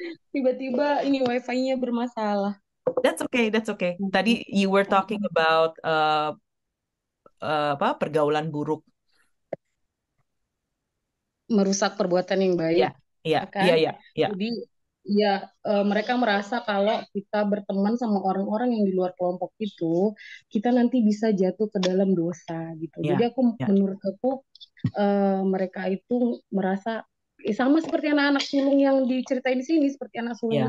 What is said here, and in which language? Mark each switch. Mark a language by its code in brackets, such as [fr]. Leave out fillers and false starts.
[id] Tiba-tiba ini wifi-nya bermasalah. [en] That's okay, that's okay. [id] Tadi [en] you were talking about [id] apa pergaulan buruk. Merusak perbuatan yang Ya, baik, ya, ya ya, kan? ya, ya, Jadi ya mereka merasa kalau kita berteman sama orang-orang yang di luar kelompok itu, kita nanti bisa jatuh ke dalam dosa gitu. Jadi ya, ya, menurut aku mereka itu merasa sama seperti anak-anak sulung yang diceritain di sini, seperti anak sulung yang